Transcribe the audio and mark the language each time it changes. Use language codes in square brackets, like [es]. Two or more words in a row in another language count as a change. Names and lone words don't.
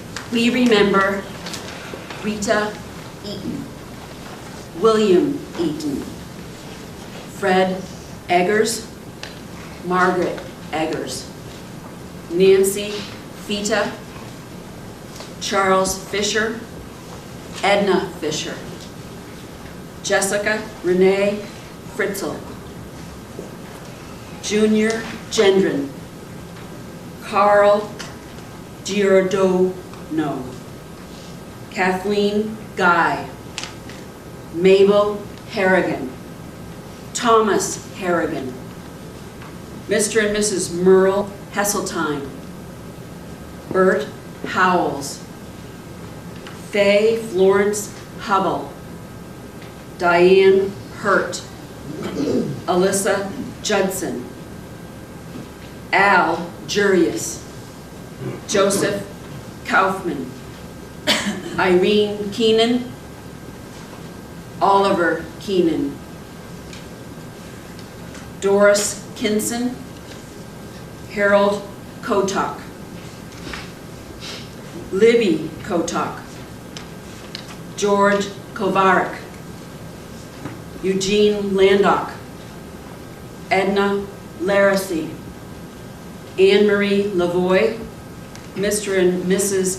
[en] We remember Rita Eaton, William Eaton, Fred Eggers, Margaret Eggers, Nancy Fita, Charles Fisher, Edna Fisher, Jessica Renee Fritzl, Junior Gendron, Carl Giordano, Kathleen Guy, Mabel Harrigan, Thomas Harrigan, Mr. and Mrs. Merle Hesseltine, Bert Howells, Faye Florence Hubble, Diane Hurt, Alyssa Judson, Al Jurius, Joseph Kaufman, Irene Keenan, Oliver Keenan, Doris Kinson, Harold Kotok, Libby Kotok, George Kovarik, Eugene Landock, Edna Laracy, Anne-Marie Lavoie, Mr. and Mrs.